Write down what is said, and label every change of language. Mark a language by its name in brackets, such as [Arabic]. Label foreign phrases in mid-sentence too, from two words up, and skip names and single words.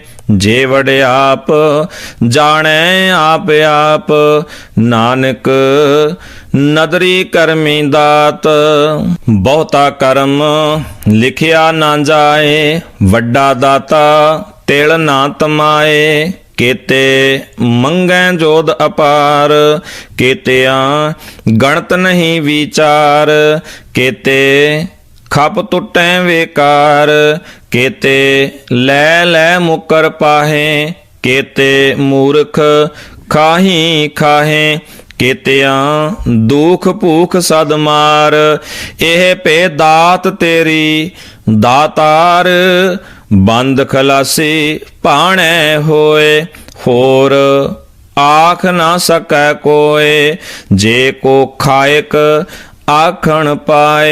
[Punjabi] ਜੇ ਵਡਿਆਪ ਜਾਣੈ ਆਪ ਆਪ, ਨਾਨਕ ਨਦਰੀ ਕਰਮੀ ਦਾਤ। ਬਹੁਤਾ ਕਰਮ ਲਿਖਿਆ ਨਾ ਜਾਏ, ਵੱਡਾ ਦਾਤਾ ਤਿਲ ਨਾ ਤਮਾਏ। ਕੇਤੇ ਮੰਗੈ ਜੋਧ ਅਪਾਰ, ਕੇਤਿਆਂ ਗਣਤ ਨਹੀਂ ਵਿਚਾਰ। ਕੇਤੇ ਖਪ ਟੁਟੈ ਬੇਕਾਰ, ਕੇਤੇ ਲੈ ਲੈ ਮੁਕਰ ਪਾਹੇ। ਕੇਤੇ ਮੂਰਖ ਖਾਹੀ ਖਾਹੇ, ਕੇਤਿਆਂ ਦੁਖ ਭੂਖ ਸਦ ਮਾਰ। ਏਹ ਪੇ ਦਾਤ ਤੇਰੀ ਦਾਤਾਰ, ਬੰਦ ਖਲਾਸੀ ਭਾਣੈ ਹੋਏ। ਹੋਰ ਆਖ ਨਾ ਸਕੈ ਕੋਇ, ਜੇ ਕੋ ਖਾਇਕ ਆਖਣ ਪਾਏ।